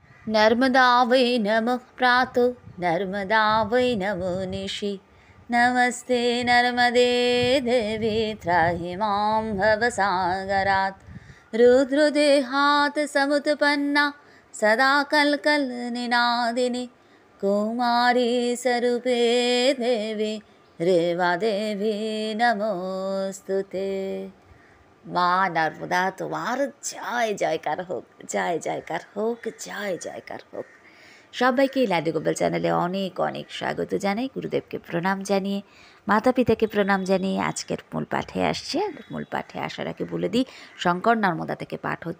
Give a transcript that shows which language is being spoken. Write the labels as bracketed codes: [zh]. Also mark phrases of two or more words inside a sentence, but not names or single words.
[sa] नर्मदा वै नमः प्रातो नर्मदा वै नमो निशि नमस्ते नर्मदे देवी त्राहि मां भवसागरात् रुद्रदेहात् समुत्पन्ना सदा कल्कलनिनादिनि कुमारी स्वरूपे देवी रेवादेवी नमोस्तुते। [bn] মা নর্মদা তোমার জয় জয়কার হোক, জয় জয়কার হোক, জয় জয়কার হোক। সবাইকে লাড্ডু গোপাল চ্যানেলে অনেক অনেক স্বাগত জানাই। গুরুদেবকে প্রণাম জানিয়ে, মাতা পিতাকে প্রণাম জানিয়ে আজকের মূল পাঠে আসছে। মূল পাঠে আসার আগে বলে দিই, শঙ্কর নর্মদা থেকে পাঠ হচ্ছে।